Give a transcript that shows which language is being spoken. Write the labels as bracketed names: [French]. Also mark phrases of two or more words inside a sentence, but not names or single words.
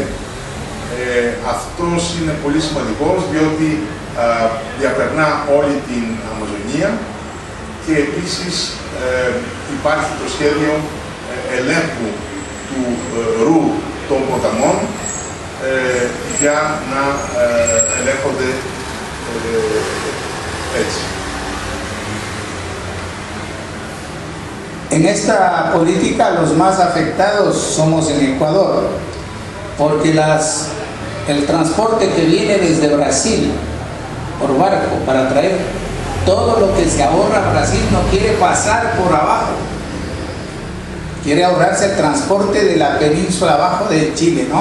[Greek] Αυτός είναι πολύ σημαντικός διότι διαπερνά όλη την Αμαζονία και επίσης υπάρχει το σχέδιο ελέγχου του ρου των ποταμών για να ελέγχονται έτσι. [Spanish] En esta política los más afectados somos en Ecuador, porque el transporte que viene desde Brasil por barco para traer todo lo que se ahorra Brasil no quiere pasar por abajo, quiere ahorrarse el transporte de la península abajo de Chile, ¿no?